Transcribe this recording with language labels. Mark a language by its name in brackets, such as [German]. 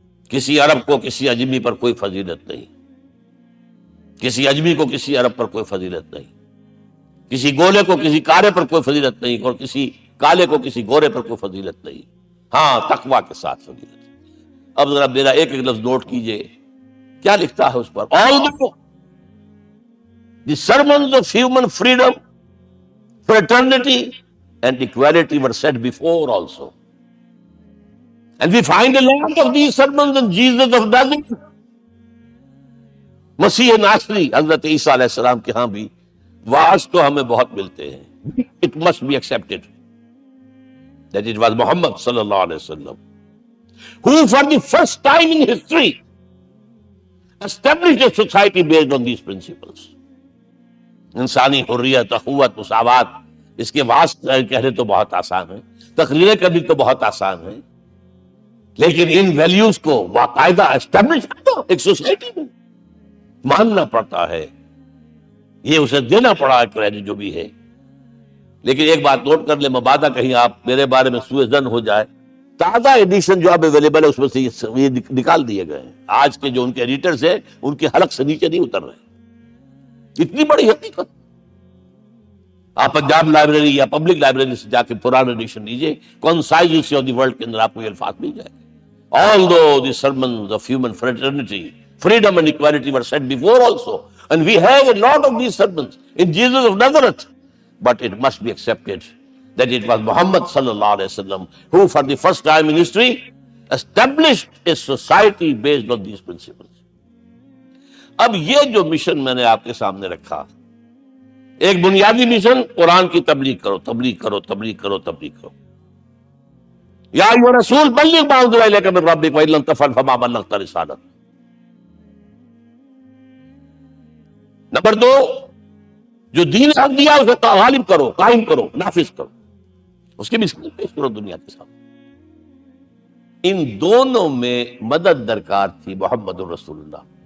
[Urdu] کسی عرب کو کسی عجمی پر کوئی فضیلت نہیں, کسی عجمی کو کسی عرب پر کوئی فضیلت نہیں, کسی گولے کو کسی کارے پر کوئی فضیلت نہیں, اور کسی کالے کو کسی گورے پر کوئی فضیلت نہیں. ہاں, تقوی کے ساتھ فضیلت. اب ذرا میرا ایک ایک لفظ نوٹ کیجئے, کیا لکھتا ہے اس پر. [English] Although the sermons of human freedom, fraternity and equality were said before also, and we find a lot of these sermons in Jesus of Nazareth. [Urdu] مسیح ناصری حضرت عیسیٰ علیہ السلام کے ہاں بھی واعظ تو ہمیں بہت ملتے ہیں. [English] It must be accepted that it was Muhammad sallallahu alaihi wasallam who for the first time in history established a society based on these principles. [Urdu] انسانی حریت, اخوت, مساوات, اس کے واسطے کہنے تو بہت آسان ہے, تقریریں کرنی تو بہت آسان ہے, لیکن ان ویلیوز کو باقاعدہ اسٹیبلش کرنا ایک سوسائٹی میں ماننا پڑتا ہے. یہ اسے دینا پڑا ہے کریڈٹ جو بھی ہے. لیکن ایک بات نوٹ کر لیں, مبادہ کہیں آپ میرے بارے میں سوء ظن ہو جائے, تازہ ایڈیشن جو اب اویلیبل ہے اس میں سے یہ نکال دیے گئے ہیں. آج کے جو ان کے ایڈیٹرز ہیں ان کے حلق سے نیچے نہیں اتر رہے. اتنی بڑی حقیقت. آپ پنجاب لائبریری یا پبلک لائبریری سے جا کے پرانا ایڈیشن لیجیے, concise history of the world کے اندر آپ کو یہ الفاظ مل جائے گا. [English] Although the sermons of human fraternity, freedom and equality were said before also, and we have a lot of these sermons in Jesus of Nazareth, but it must be accepted that it was Muhammad sallallahu alaihi wasallam who for the first time in history established a society based on these principles. [Urdu] اب یہ جو mission میں نے آپ کے سامنے رکھا، ایک بنیادی مشن، قرآن کی تبلیغ کرو، تبلیغ کرو، تبلیغ کرو، تبلیغ کرو۔ [Arabic] یا ایھا الرسول بلغ ما انزل الیک من ربک وان لم تفعل فما بلغت رسالتہ۔ [Urdu] نمبر دو، جو دین حق دیا اسے غالب کرو، قائم کرو، نافذ کرو، اس کی مثال پیش کرو دنیا کے سامنے۔ ان دونوں میں مدد درکار تھی محمد الرسول اللہ۔